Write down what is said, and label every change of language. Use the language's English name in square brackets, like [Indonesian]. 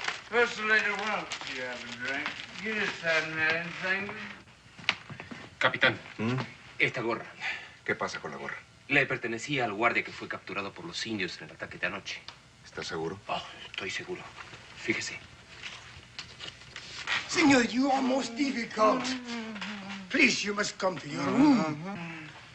[English] First later, why don't you have a drink? You just hadn't had anything. [Spanish] Capitán, esta gorra ¿Qué pasa con la gorra? le pertenecía al guardia que fue capturado por los indios en el ataque de anoche. ¿Estás seguro? Oh, estoy seguro. Fíjese. [English] Senor, you are most difficult. Please, you must come to your room.